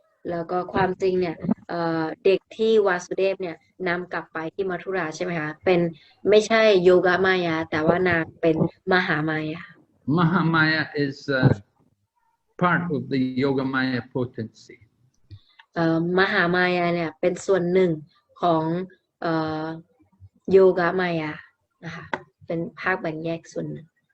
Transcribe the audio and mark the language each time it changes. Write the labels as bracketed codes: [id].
[th] แล้วก็ความจริงเนี่ยเด็กที่วาสุเดฟเนี่ยนำกลับไปที่มัทุราใช่ไหมคะเป็นไม่ใช่โยกมายาแต่ว่านางเป็นมหามายา [en] Mahamaya is part of the Yogamaya potency. [th] มหามายาเนี่ยเป็นส่วนหนึ่งของโยกมายานะคะเป็นภาคแบ่งแยกส่วนหนึ่ง